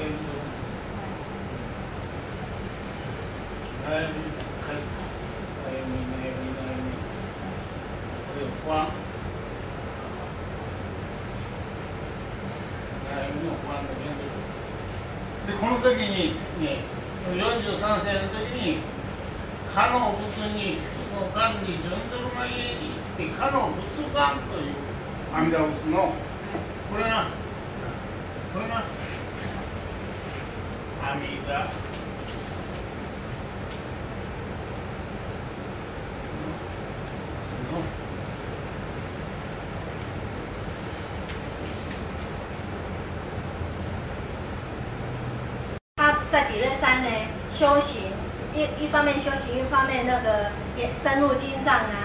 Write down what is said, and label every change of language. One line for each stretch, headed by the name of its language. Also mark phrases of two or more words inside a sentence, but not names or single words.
Japanese: 悩みこれは悩みの不安の現状でこの時にね43歳の時にかの仏にその願に順ずるがゆえにってかの仏願という阿弥陀仏のこれが阿弥陀
Chinese: 他在比叡山呢修行，一方面修行，一方面那个也深入经藏啊。